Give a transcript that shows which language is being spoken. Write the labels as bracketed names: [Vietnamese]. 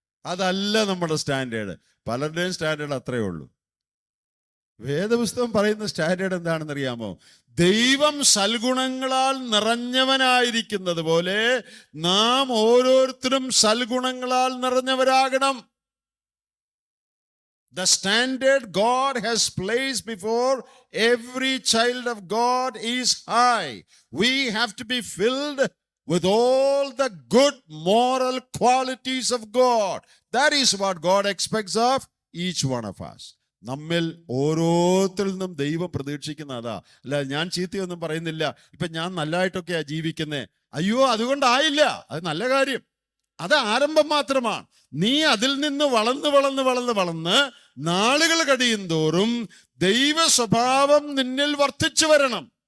[Malayalam] അതല്ല നമ്മുടെ സ്റ്റാൻഡേർഡ്. പലരുടെയും സ്റ്റാൻഡേർഡ് അത്രയേ ഉള്ളൂ. വേദപുസ്തകം പറയുന്ന സ്റ്റാൻഡേർഡ് എന്താണെന്ന് അറിയാമോ? ദൈവം സൽഗുണങ്ങളാൽ നിറഞ്ഞവനായിരിക്കുന്നത് പോലെ നാം ഓരോരുത്തരും സൽഗുണങ്ങളാൽ നിറഞ്ഞവരാകണം. [English] The standard God has placed before every child of God is high. We have to be filled with all the good moral qualities of God. That is what God expects of each one of us. [Malayalam] നമ്മിൽ ഓരോരുത്തരിൽ നിന്നും ദൈവം പ്രതീക്ഷിക്കുന്ന അതാ. അല്ല, ഞാൻ ചീത്തയൊന്നും പറയുന്നില്ല, ഇപ്പൊ ഞാൻ നല്ലതായിട്ടൊക്കെയാ ജീവിക്കുന്നേ. അയ്യോ, അതുകൊണ്ടായില്ല. അത് നല്ല കാര്യം, അത് ആരംഭം മാത്രമാണ്. നീ അതിൽ നിന്ന് വളർന്ന് വളർന്ന് വളർന്ന് വളർന്ന് നാളുകൾ കഴിയും തോറും ദൈവ സ്വഭാവം നിന്നിൽ വർദ്ധിച്ചു വരണം.